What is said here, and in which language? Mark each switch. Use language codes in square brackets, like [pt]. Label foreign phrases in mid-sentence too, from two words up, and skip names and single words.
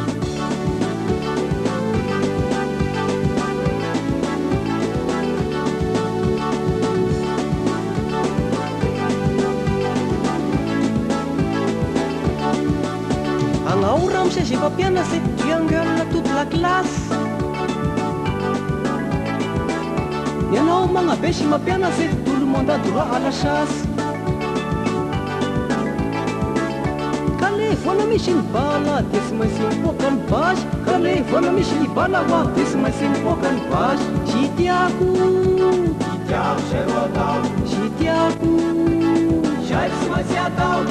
[mg] Agnaora am'saizy efa mpianatry triangle [fr] toute la classe [mg] Ianao magnabe sy mampianatry [fr] tout le monde a droit à la chasse [mg] Ka le voana misy ny bala de tsy maintsy mipoaka ny basy Ka le voana misy ny bala hoa de tsy maintsy mipoaka ny basy Zitiako zay ro ataoko Zitiako sary tsy maintsy ataoko